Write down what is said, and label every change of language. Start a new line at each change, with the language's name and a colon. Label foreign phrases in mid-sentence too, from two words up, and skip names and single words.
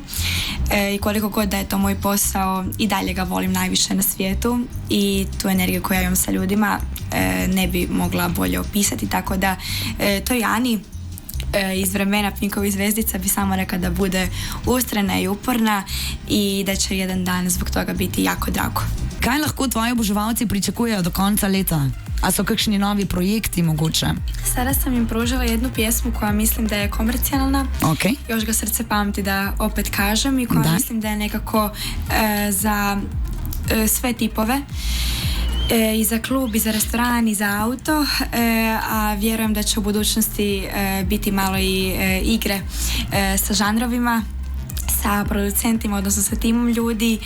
Croatian: I koliko god da je to moj posao, i dalje ga volim najviše na svijetu i tu energiju koju ja imam sa ljudima ne bi mogla bolje opisati, tako da to je Ani iz vremena Pinkovih zvezdica bi samo rekla da bude ustrajna i uporna i da će jedan dan zbog toga biti jako drago.
Slovenian: Kaj lahko tvoji oboževalci pričakujejo do konca leta? A so kakšni novi projekti mogoče?
Croatian: Sada sam im pružila jednu pjesmu koja mislim da je komercijalna.
Slovenian: Okay.
Croatian: Još ga srce pamti da opet kažem i koja mislim da je nekako za sve tipove. I za klub, i za restoran, i za auto, a vjerujem da će u budućnosti biti malo i igre sa žanrovima, sa producentima, odnosno sa timom ljudi.